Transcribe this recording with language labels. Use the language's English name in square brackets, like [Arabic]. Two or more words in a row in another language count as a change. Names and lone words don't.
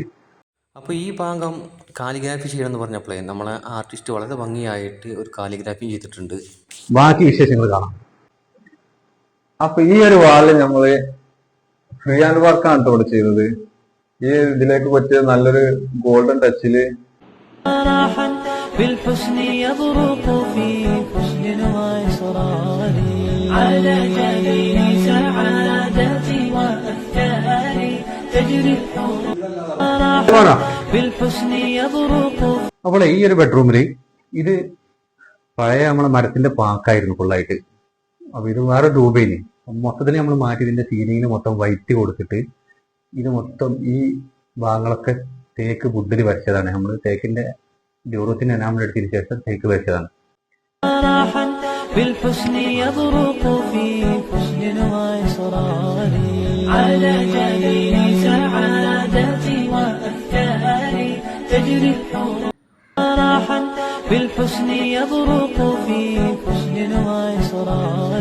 [Malayalam] അപ്പോൾ ഈ ഭാഗം കാലിഗ്രാഫി ചെയ്യണമെന്ന് പറഞ്ഞപ്പോഴേ നമ്മളെ ആർട്ടിസ്റ്റ് വളരെ ഭംഗിയായിട്ട് ഒരു കാലിഗ്രാഫി ചെയ്തിട്ടുണ്ട്. ബാക്കി വിശേഷങ്ങൾ കാണാം. അപ്പൊ ഈ ഒരു വാളിൽ നമ്മള് [English] free hand [Malayalam] വർക്കാണ് ഇവിടെ ചെയ്തത്. ഈ ഇതിലേക്ക് പറ്റിയ നല്ലൊരു [English] golden touch [Arabic] بالحسن يبرق في حسن وإصرار على جبين سعادتي وأفكاري تجري بالحسن يبرق. [Malayalam] അപ്പോൾ ഈ ഒരു ബെഡ്റൂമില് ഇത് പഴയ നമ്മളെ മരത്തിന്റെ പാക്കായിരുന്നു ഫുള്ളായിട്ട്. അപ്പൊ ഇത് വേറെ രൂപയില് മൊത്തത്തിൽ നമ്മൾ മാറ്റി ഇതിന്റെ സീലിങ്ങിന് മൊത്തം വൈറ്റ് കൊടുത്തിട്ട് ഇത് മൊത്തം ഈ ഭാഗങ്ങളൊക്കെ തേക്ക് വുഡിൽ വരച്ചതാണ്. നമ്മൾ തേക്കിന്റെ ഡ്യൂറോത്തിന് എനാമൽ എടുത്തതിന് ശേഷം തേക്ക് വരച്ചതാണ്. [Arabic] بالحسن يبرق في حسن وإصرار على جبين سعادتي وأفكاري تجري راحا بالحسن يبرق في حسن وإصرار